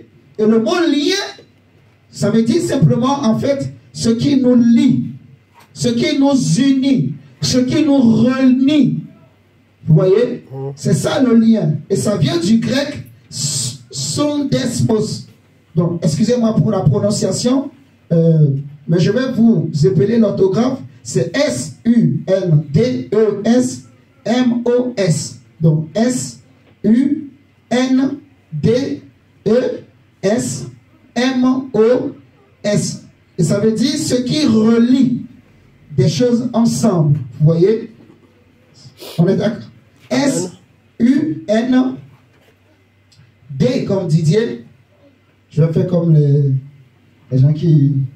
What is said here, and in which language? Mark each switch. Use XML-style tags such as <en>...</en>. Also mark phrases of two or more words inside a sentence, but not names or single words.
<fr>Et le mot lien, ça veut dire simplement, en fait, ce qui nous lie, ce qui nous unit, ce qui nous réunit. Vous voyez? C'est ça le lien. Et ça vient du grec sondesmos. Donc, excusez-moi pour la prononciation, mais je vais vous épeler l'orthographe. C'est S-U-N-D-E-S-M-O-S. Donc, S-U-N-D-E-S-M-O-S. Et ça veut dire ce qui relie des choses ensemble. Vous voyez? On est d'accord? S-U-N-D comme Didier. Je vais faire comme les gens qui...</fr>